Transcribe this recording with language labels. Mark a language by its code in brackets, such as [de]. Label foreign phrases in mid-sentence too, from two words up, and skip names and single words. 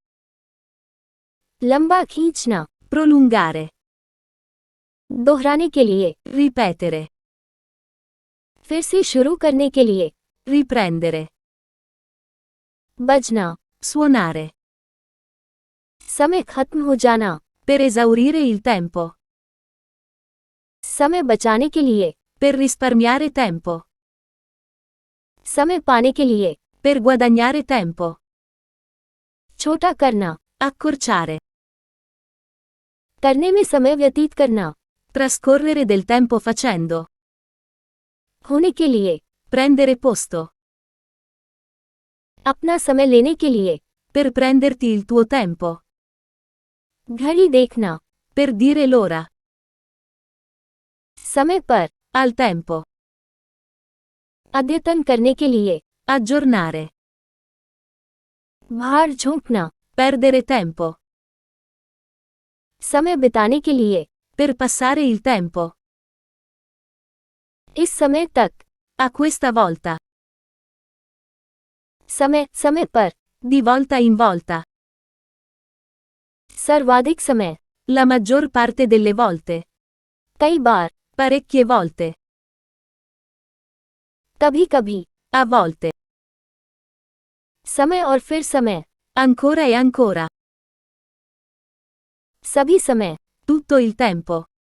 [hi] लंबा खींचना, [it] prolungare, [hi] दोहराने के लिए, [it] ripetere, [hi] फिर से शुरू करने के लिए, [it] riprendere, [hi] बजना, [it] suonare, [hi] समय खत्म हो जाना, [it] per esaurire il tempo, [hi] समय बचाने के लिए, [it] per risparmiare tempo, [hi] समय पाने के लिए, [it] per guadagnare tempo, [hi] छोटा करना, [it] accorciare, [hi] करने में समय व्यतीत करना, [it] trascorrere del tempo facendo, [hi] होने के लिए, [it] prendere posto, [hi] अपना समय लेने के लिए, [it] per prenderti il tuo tempo, [hi] घड़ी देखना, [it] per dire l'ora, [hi] समय पर, [it] al tempo, [hi] अद्यतन करने के लिए, [it] aggiornare, [hi] भार झोंकना, [it] perdere tempo, [hi] समय बिताने के लिए, [it] per passare il tempo, [hi] इस समय तक, [it] a questa volta, [hi] समय समय पर, [it] di volta in volta, [hi] सर्वाधिक समय, [it] la maggior parte delle volte, [hi] कई बार, [it] parecchie volte, [hi] कभी कभी, [it] a volte, [hi] समय और फिर समय, [it] ancora e ancora, [hi] सभी समय, [it] tutto il tempo,